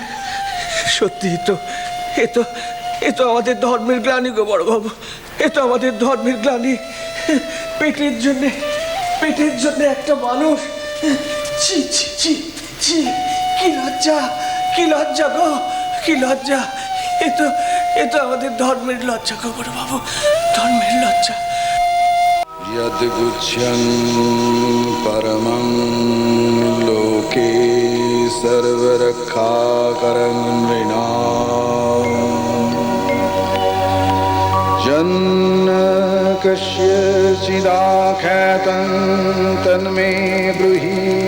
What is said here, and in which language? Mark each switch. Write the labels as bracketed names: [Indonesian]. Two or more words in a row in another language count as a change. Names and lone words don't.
[Bangla] সত্যি তো, এ তো আমাদের ধর্মের গ্লানি গো বড়বাবু, এ তো আমাদের ধর্মের গ্লানি। পেটের জন্য একটা মানুষ, ছি ছি ছি ছি, কি লজ্জা গো, কি লজ্জা। এ তো আমাদের ধর্মের লজ্জা গো বড়বাবু, ধর্মের লজ্জা। [Sanskrit] यद्गुच्छं परमं लोके सर्वरक्षाकरं नृणाम् जन्न कस्यचिदाख्यातं तन्मे ब्रूहि